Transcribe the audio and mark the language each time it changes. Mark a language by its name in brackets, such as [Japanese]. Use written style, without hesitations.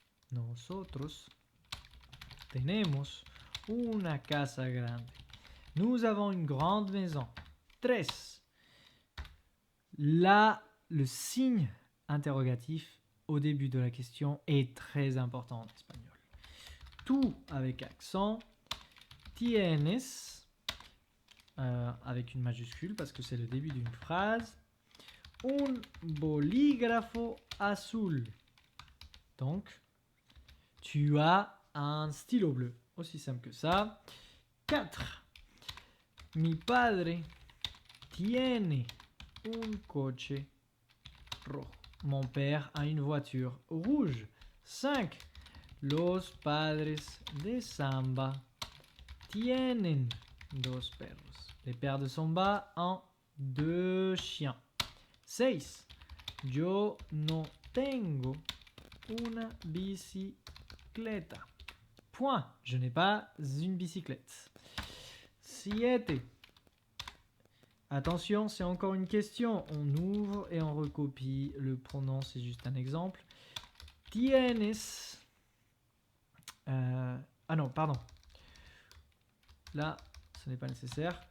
[Spanish] Nosotros tenemos una casa grande. [French] Nous avons une grande maison. 3. Là, le signe interrogatif au début de la question est très important en espagnol. Tout avec accent. Tienes avec une majuscule parce que c'est le début d'une phrase. [Spanish] Un bolígrafo azul. [French] Donc, tu as un stylo bleu. Aussi simple que ça. 4. [Spanish] Mi padre tiene un coche rojo. [French] Mon père a une voiture rouge. 5. [Spanish] Los padres de Samba tienen dos perros. [French] Les pères de Samba ont 2 chiens. 6. [Spanish] Yo no tengo una bicicleta. [French] Point. Je n'ai pas une bicyclette. 7. Attention, c'est encore une question. On ouvre et on recopie. Le pronom, c'est juste un exemple. Tienes. Ah non, pardon. Là, ce n'est pas nécessaire.